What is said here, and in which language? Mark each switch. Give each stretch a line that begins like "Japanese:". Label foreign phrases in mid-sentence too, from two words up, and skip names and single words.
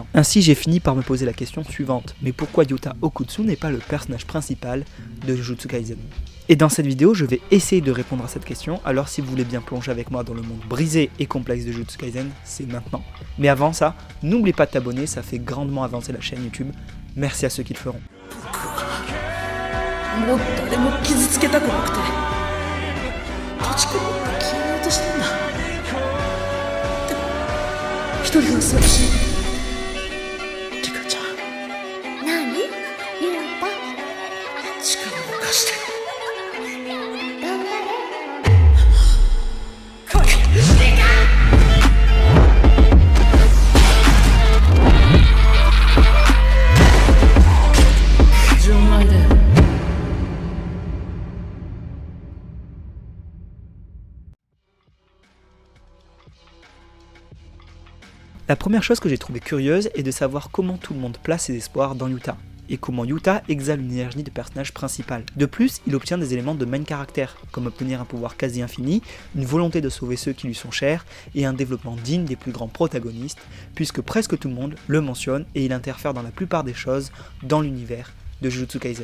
French: Ainsi j'ai fini par me poser la question suivante, mais pourquoi Yuta Okkotsu n'est pas le personnage principal de Jujutsu Kaisen ? Et dans cette vidéo, je vais essayer de répondre à cette question, alors si vous voulez bien plonger avec moi dans le monde brisé et complexe de Jujutsu Kaisen, c'est maintenant. Mais avant ça, n'oublie pas de t'abonner, ça fait grandement avancer la chaîne YouTube. Merci à ceux qui le feront.
Japanese: もう誰も傷つけたくなくて土地君を消えようとしたんだ。でも一人は寂しい。リカちゃん。何？リュウタ。力を貸して。頑張れ。来い。リカ。純愛だよ。
French: La première chose que j'ai trouvée curieuse est de savoir comment tout le monde place ses espoirs dans Yuta, et comment Yuta exhale une énergie de personnage principal. De plus, il obtient des éléments de main caractère, comme obtenir un pouvoir quasi infini, une volonté de sauver ceux qui lui sont chers, et un développement digne des plus grands protagonistes, puisque presque tout le monde le mentionne et il interfère dans la plupart des choses dans l'univers de Jujutsu Kaisen.